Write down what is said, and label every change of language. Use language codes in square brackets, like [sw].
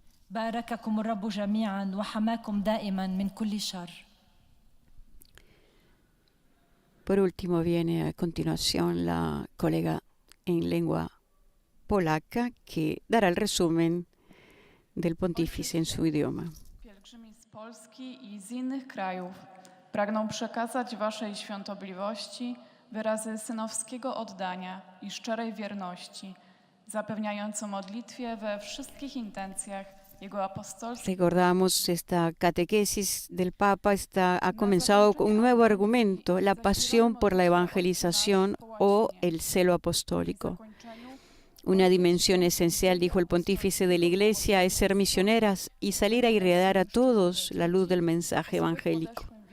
[ar] بارككم الرب جميعا وحماكم دائما من كل شر. [es] Por último viene a continuación la colega en lengua polaca que dará el resumen del pontífice en su idioma. [pl] Pielgrzymi z Polski i z innych krajów pragną przekazać Waszej świątobliwości wyrazy synowskiego oddania i szczerej wierności, zapewniając o modlitwie we wszystkich intencjach Jego apostolskich. [es] Recordamos esta catequesis del Papa ha comenzado con un nuevo argumento, la pasión por la evangelización o el celo apostólico. Una dimensión esencial, dijo el pontífice de la Iglesia, es ser misioneras y salir a irradiar a todos la luz del mensaje evangélico.